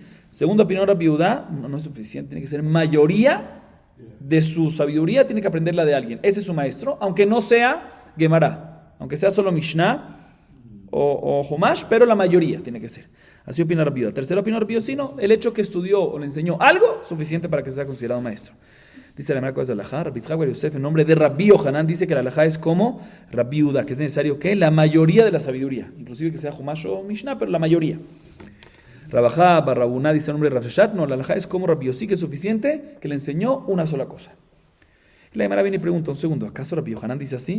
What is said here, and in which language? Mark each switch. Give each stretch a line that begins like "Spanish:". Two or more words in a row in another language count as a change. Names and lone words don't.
Spanish: Segunda opinión, Rabbi Yehuda, no es suficiente, tiene que ser mayoría de su sabiduría, tiene que aprenderla de alguien. Ese es su maestro, aunque no sea Gemara, aunque sea solo Mishnah o Humash, pero la mayoría tiene que ser. Así opina Rabbi Yehuda. Tercera opinión, Rabbi Yossi, no, el hecho que estudió o le enseñó algo, suficiente para que sea considerado maestro. Dice la Gemara cosas de la halajá. Rabbi Yitzhak bar Yosef, en nombre de Rabbi Yohanan, dice que la halajá es como Rabbi Yehuda, que es necesario que la mayoría de la sabiduría, inclusive que sea Humash o Mishnah, pero la mayoría. Rabajá bar Rabuná dice el nombre de Rav Sheshat, no, la halajá es como Rabbi Yossi, que es suficiente que le enseñó una sola cosa. Y la Gemara viene y pregunta, un segundo, ¿acaso Rabbi Yohanan dice así?